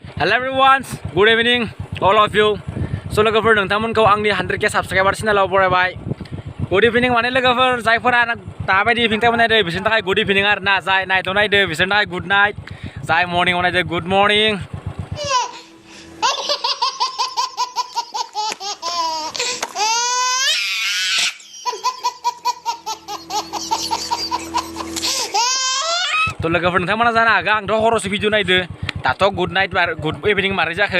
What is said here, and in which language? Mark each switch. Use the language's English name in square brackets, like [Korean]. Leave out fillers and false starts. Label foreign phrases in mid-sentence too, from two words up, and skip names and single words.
[English] Hello everyone, good evening all of you. [Bodo] So लोगोफोर नोंथांमोनखौ आंनि 100k साबस्क्राइबार चेनेलाव बरायबाय. [English] good evening [Bodo] माने लोगोफोर जायफोरा दाबायदि इभिनिं नायदो बिसोरनि थाखाय [English] good evening [Bodo] आरो ना, जाय नाइटआव नायदो बिसोरनि थाखाय [English] good night, [Bodo] जाय मर्निंआव नायदो [English] good morning. [Bodo] तो लोगोफोर नोंथांमोना जानो हागौ आंथ' हरावसो भिडिअ नायदो, दाथ' [English] good night good evening [Bodo] मारै जाखो.